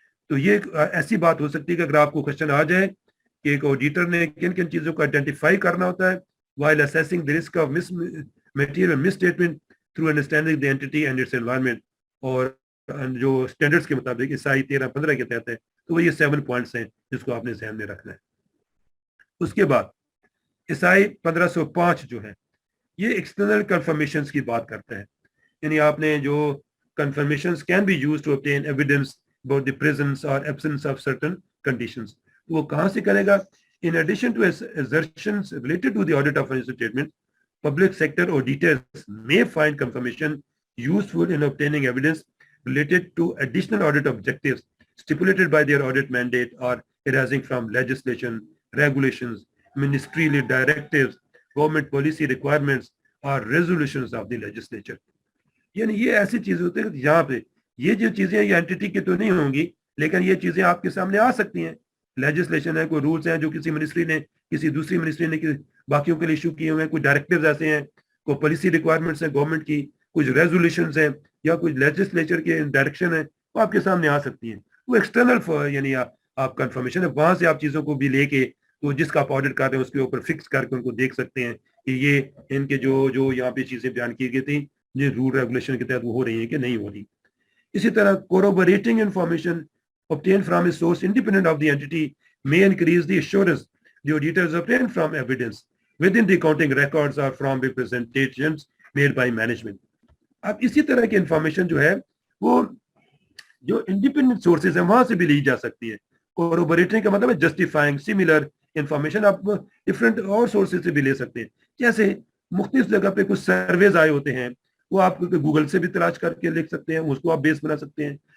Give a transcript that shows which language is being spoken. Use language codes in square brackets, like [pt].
[ur] تو یہ ایسی بات ہو سکتی ہے کہ اگر آپ کو کوشچن آ جائے کہ ایک آڈیٹر نے کن کن چیزوں کو آئیڈینٹیفائی کرنا ہوتا ہے [en] while assessing the risk of material misstatement through understanding the entity and its environment, [ur] اور جو اسٹینڈرڈس کے مطابق عیسائی 13-15 کے تحت ہے, تو وہ یہ 7 پوائنٹس ہیں جس کو آپ نے ذہن میں رکھنا ہے. اس کے بعد عیسائی 1505 جو ہے یہ ایکسٹرنل کنفرمیشنز کی بات کرتا ہے, یعنی آپ نے جو [en] confirmations can be used to obtain evidence about the presence or absence of certain conditions. [ur] وہ کہاں سے کرے گا؟ [en] In addition to assertions related to the audit of financial statement, public sector auditors may find confirmation useful in obtaining evidence related to additional audit objectives stipulated by their audit mandate or arising from legislation, regulations, ministerial directives, government policy requirements, or resolutions of the legislature. [ur] یعنی یہ ایسی چیز ہوتی ہے کہ یہاں پہ یہ جو چیزیں یہ اینٹی کی تو نہیں ہوں گی, لیکن یہ چیزیں آپ کے سامنے آ سکتی ہیں. لیجسلیشن ہے, کوئی رولز ہیں جو کسی منسٹری نے کسی دوسری منسٹری نے باقیوں کے لیے ایشو کیے ہوئے ہیں, کوئی ڈائریکٹیوز ایسے ہیں, کوئی پالیسی ریکوائرمنٹس ہیں گورنمنٹ کی, کچھ ریزولوشنز ہیں یا کچھ لیجسلیچر کے ڈائریکشن ہیں, وہ آپ کے سامنے آ سکتی ہیں. وہ ایکسٹرنل یعنی آپ کنفرمیشن ہے, وہاں سے آپ چیزوں کو بھی لے کے تو جس کا آپ آڈٹ کر رہے ہیں اس کے اوپر فکس کر کے ان کو دیکھ سکتے ہیں کہ یہ ان کے جو یہاں پہ چیزیں بیان کی گئی تھیں یہ رول ریگولیشن کے تحت وہ ہو رہی ہیں کہ نہیں ہو رہی. اسی طرح [en] corroborating information obtained from a source independent of the entity may increase the assurance the auditors obtain from evidence within the accounting records or from representations made by management. [ur] اب اسی طرح کی انفارمیشن جو ہے وہ جو انڈیپینڈنٹ سورسز ہیں وہاں سے بھی لی جا سکتی ہے. corroborating کا مطلب ہے justifying similar انفارمیشن آپ ڈفرینٹ اور سورسز سے بھی لے سکتے ہیں. جیسے مختلف جگہ پہ کچھ سرویز آئے ہوتے ہیں, وہ آپ گوگل سے بھی تلاش کر کے لکھ سکتے ہیں, اس کو آپ بیس بنا سکتے ہیں.